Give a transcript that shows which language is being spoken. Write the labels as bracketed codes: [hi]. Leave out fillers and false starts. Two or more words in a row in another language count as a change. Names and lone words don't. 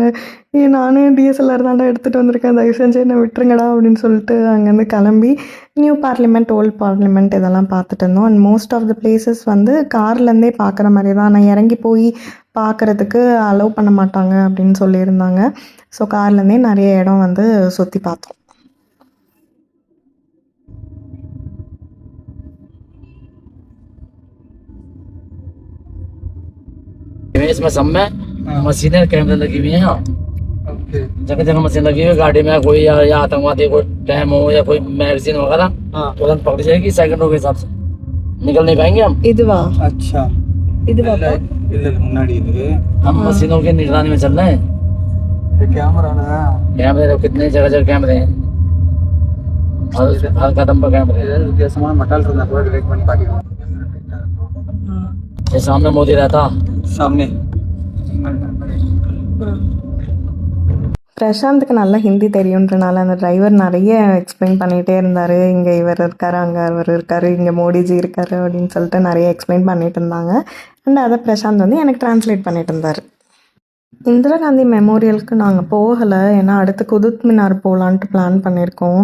[ta] நானே டிஎஸ்எல்ஆர் தாண்டா எடுத்துகிட்டு வந்திருக்கேன், தயவு செஞ்சு என்னை விட்டுருங்கடா அப்படின்னு சொல்லிட்டு அங்கேருந்து கிளம்பி [en] new parliament, old parliament [ta] இதெல்லாம் பார்த்துட்டு இருந்தோம். [en] and most of the places [ta] வந்து கார்லேருந்தே பார்க்குற மாதிரி தான். நான் இறங்கி போய் பார்க்குறதுக்கு அலோவ் பண்ண மாட்டாங்க அப்படின்னு சொல்லியிருந்தாங்க. ஸோ கார்லேருந்தே நிறைய இடம் வந்து சுற்றி பார்த்தோம். [hi] इसमें सब में मशीनें कैमरे लगी हुई हैं। जगह जगह मशीन लगी हुई है। गाड़ी में कोई या आतंकवादी कोई टैम हो या कोई मैगजीन वगैरह तुरंत पकड़ जाएगी, सेकंडों के हिसाब से निकल नहीं पाएंगे हम। [ta] இதுவா [hi] अच्छा [ta] இதுவா இல்ல முன்னாடி இது [hi] हम मशीनों की निगरानी में चल रहे हैं। [ta] கேமரா [hi] कैमरे तो कितने जगह जगह कैमरे हैं, हर कदम पर कैमरे हैं। [ta] வித்தியாசமான மட்டால் இருந்தா கூட டிரெக்ட் பண்ணி பாக்கலாம். [hi] ये सामने मोदी रहता सामने [ta] பிரசாந்துக்கு நல்லா ஹிந்தி தெரியுன்றனால அந்த டிரைவர் நிறைய எக்ஸ்பிளைன் பண்ணிகிட்டே இருந்தார். இங்கே இவர் இருக்கார், அங்கே அவர் இருக்கார், இங்கே மோடிஜி இருக்கார் அப்படின்னு சொல்லிட்டு நிறைய எக்ஸ்பிளைன் பண்ணிட்டு இருந்தாங்க. அண்ட் அதை பிரசாந்த் வந்து எனக்கு டிரான்ஸ்லேட் பண்ணிட்டு இருந்தார். இந்திரா காந்தி மெமோரியலுக்கு நாங்கள் போகலை, ஏன்னா அடுத்து குதுப் மினார் போகலான்ட்டு பிளான் பண்ணியிருக்கோம்.